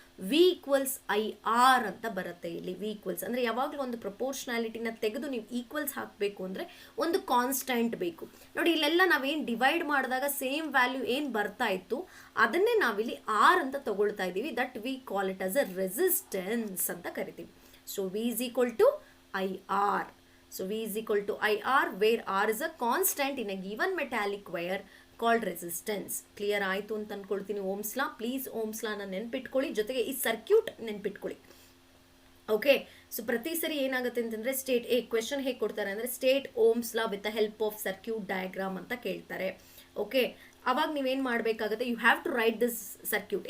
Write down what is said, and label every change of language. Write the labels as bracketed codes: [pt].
[kn] V equals I R ಅಂತ ಬರುತ್ತೆ. ಇಲ್ಲಿ ವಿ ಈಕ್ವಲ್ಸ್ ಅಂದರೆ ಯಾವಾಗಲೂ ಒಂದು ಪ್ರಪೋರ್ಷನಾಲಿಟಿನ ತೆಗೆದು ನೀವು ಈಕ್ವಲ್ಸ್ ಹಾಕಬೇಕು ಅಂದರೆ ಒಂದು ಕಾನ್ಸ್ಟೆಂಟ್ ಬೇಕು. ನೋಡಿ, ಇಲ್ಲೆಲ್ಲ ನಾವೇನು ಡಿವೈಡ್ ಮಾಡಿದಾಗ ಸೇಮ್ ವ್ಯಾಲ್ಯೂ ಏನು ಬರ್ತಾ ಇತ್ತು ಅದನ್ನೇ ನಾವಿಲ್ಲಿ ಆರ್ ಅಂತ ತಗೊಳ್ತಾ ಇದ್ದೀವಿ. [en] that we call it as a resistance [kn] ಅಂತ ಕರಿತೀವಿ. [en] So V is equal to I R. So V is equal to IR, where R is a constant in a given metallic wire called resistance. [kn] Clear ಆಯಿತು ಅಂತ ಅಂದ್ಕೊಳ್ತೀನಿ. Ohm's law, please Ohm's ಲಾನ ನೆನ್ಪಿಟ್ಕೊಳ್ಳಿ, ಜೊತೆಗೆ ಈ circuit ನೆನ್ಪಿಟ್ಕೊಳ್ಳಿ. Okay, so ಪ್ರತಿ ಸರಿ ಏನಾಗುತ್ತೆ ಅಂತಂದರೆ ಕ್ವೆಶನ್ ಹೇಗೆ ಕೊಡ್ತಾರೆ ಅಂದರೆ, [en] state Ohm's law with the help of circuit diagram [kn] ಅಂತ ಕೇಳ್ತಾರೆ. ಓಕೆ, ಅವಾಗ ನೀವೇನು ಮಾಡಬೇಕಾಗುತ್ತೆ, [en] You have to write this circuit.